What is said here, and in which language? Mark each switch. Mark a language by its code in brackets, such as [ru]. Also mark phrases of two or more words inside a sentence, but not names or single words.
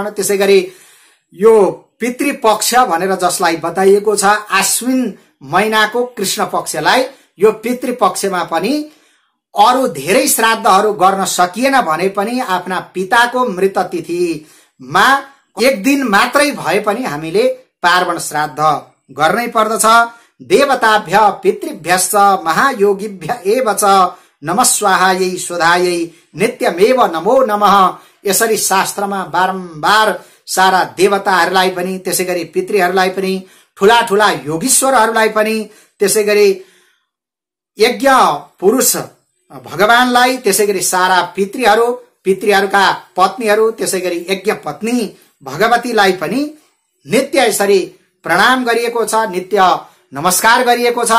[ne] त्यसैगरी यो पितृपक्ष भनेर जसलाई बताइएको छ, आश्विन महिनाको कृष्ण पक्षलाई, यो पितृपक्षमा पनि अरू धेरै श्राद्धहरू गर्न सकिएन भने पनि आफ्ना पिताको मृत तिथिमा एक दिन मात्रै भए पनि हामीले पार्वण श्राद्ध गर्नै पर्दछ। [sa] देवताभ्य पितृभ्यश्च महायोगिभ्य एव च नमः स्वाहायै स्वधायै नित्यमेव नमो नमः। [ne] यसरी शास्त्रमा बारम्बार सारा देवताहरूलाई पनि, त्यसैगरी पितृहरूलाई पनि, ठूला ठूला योगीश्वरहरूलाई पनि, त्यसैगरी यज्ञ पुरुष भगवानलाई, त्यसैगरी सारा पितृहरू, पितृहरूका पत्नीहरू, त्यसैगरी यज्ञ पत्नी भगवतीलाई पनि नित्य यसरी प्रणाम गरिएको छ, नित्य नमस्कार गरिएको छ।